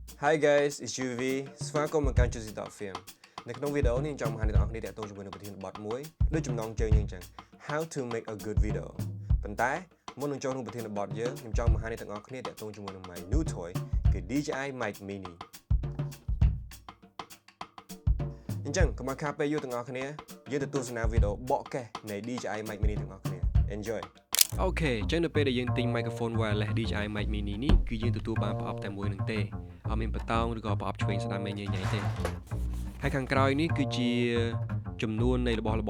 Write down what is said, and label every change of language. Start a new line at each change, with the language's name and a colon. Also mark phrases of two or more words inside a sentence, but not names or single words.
English: Hi guys, it's UV
Khmer: ស្វាគមន៍មកកាន់ Juicy Talk Film នៅក្នុងវីដេអូនេះខ្ញុំចង់បង្ហាញអ្នកនរគ្នាតាក់ទងជាមួយនឹងប្រធានបទមួយដូចចំណងជើងយើងអញ្ចឹង
English: How to make a good video
Khmer: ប៉ុន្តែមុននឹងចូលក្នុងប្រធានបទយើងខ្ញុំចង់បង្ហាញអ្នកទាំងអស់គ្នាតាក់ទងជាមួយនឹង
English: my new toy
Khmer: គឺ DJI Mic Mini អញ្ចឹងកុំឲ្យខាតពេលយូរទាំងអស់គ្នាយើង ទៅទស្សនាវីដេអូបកកេះនៃ DJI Mic Mini ទាំងអស់គ្នា Enjoy អូខេអញ្ចឹងនៅពេលដែលយើងទិញ
English: microphone wireless
Khmer: DJI Mic Mini នេះគឺយើងទទួលបានប្រអប់តែមួយនឹងទេអត់មានបតោងឬក៏ប្រអប់ឆ្វេងស្ដាំញ៉ៃទេហើយខាងក្រោយនេះគឺជាចំនួននៃរបស់របរ